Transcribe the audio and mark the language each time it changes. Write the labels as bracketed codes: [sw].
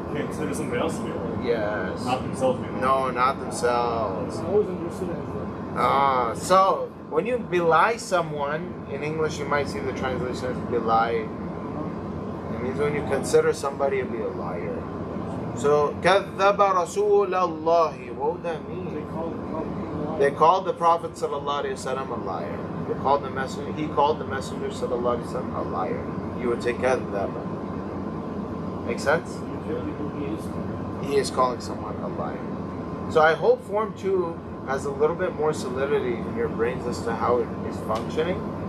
[en] Can't consider somebody else to be a liar. Yes. Not themselves being a liar. No, not themselves. I always understood it as So when you belie someone, in English you might see the translation as belie. It means when you consider somebody to be a liar. [ar] So كذب رسول الله. [en] What would that mean? They called the Prophet sallallahu alaihi wasallam a liar. They called the messenger. He called the messenger sallallahu alaihi wasallam a liar. You would say كذب. Make sense? He is calling someone a liar. So I hope Form 2 has a little bit more solidity in your brains as to how it is functioning.